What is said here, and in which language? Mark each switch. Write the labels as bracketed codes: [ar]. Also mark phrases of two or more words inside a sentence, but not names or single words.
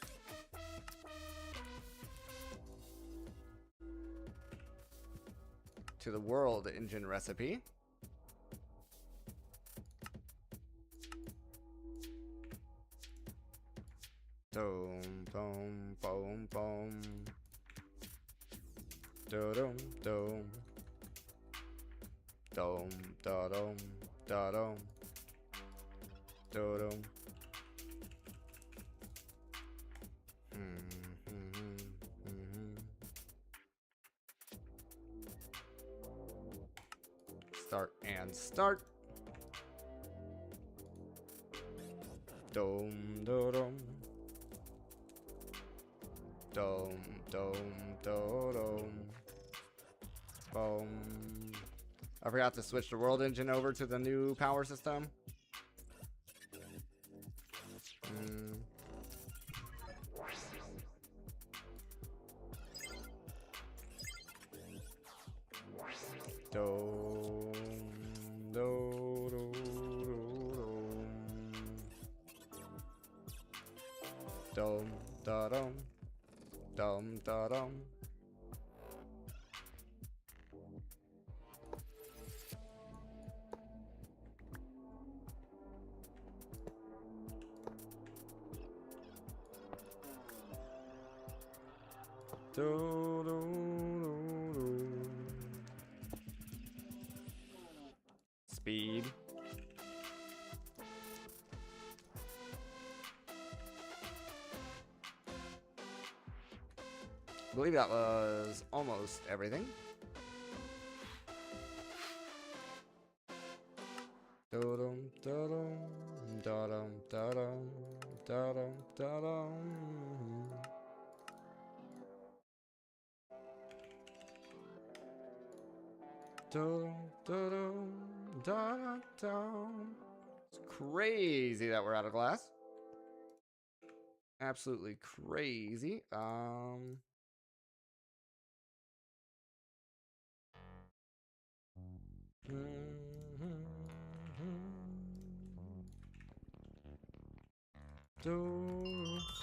[en] To the world engine recipe. Dome, boom, boom, boom. Do, dome, dome. Dome, da, dome, da, dome. Do, dome. Start and start. Dome, do, dome. Dome, dome, do, dome. Boom. I forgot to switch the world engine over to the new power system. Dum, do, do, do, dum, da, dum, dum, da, dum. Do, do, do, do. Speed. I believe that was almost everything. Da-dum, da-dum, da-dum, da-dum, da-dum, da-dum. Dum, dum, dum, dum. It's crazy that we're out of glass. Absolutely crazy. Do.